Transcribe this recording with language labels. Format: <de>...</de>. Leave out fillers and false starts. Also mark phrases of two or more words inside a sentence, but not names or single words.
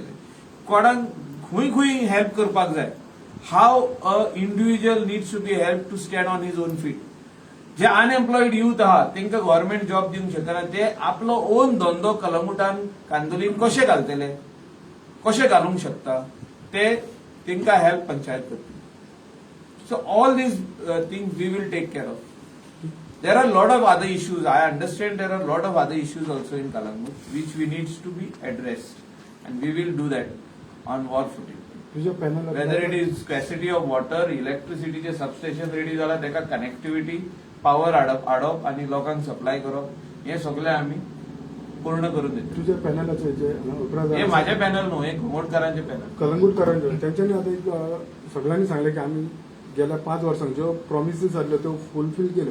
<kok>कोणाक खंय खंय हेल्प करपाक जाय, हाव</kok> <en>a individual needs to be help to stand on his own feet.</en> <kok>जे</kok> <en>unemployed youth</en> <kok>आहात तांकां</kok> <en>government job</en> <kok>दिवंक शकना, ते आपलो ओन धंदो कलंगुटान कांदोलीन कशे घालतले, कशे घालूंक शकता ते तांकां हेल्प पंचायत करतली.</kok> <en>So all these things we will take care of. There are a lot of other issues. I understand there are a lot of other issues also in Kalangut which we needs to be addressed, and we will do that on war footing.</en> <kok>तुझ्या पॅनल</kok> <en>Whether it is scarcity of water, electricity</en> <kok>चे सबस्टेशन रेडी जाला ताका कनेक्टिविटी, पॉवर हाडप आणि लोकांक सप्लाय करप, हे सगळे आम्ही पूर्ण करून देतो. तुझ्या पॅनलाचे जे हे माझे पॅनल न्हू, हे घुमटकारांचे पॅनल. कलंगूटकारांचे त्यांच्यानी आता एक सगळ्यांनी सांगले की आम्ही गेल्या 5 वर्सांक ज्यो प्रॉमिसीस जाल्ल्यो त्यो फुलफील केल्यो.</kok>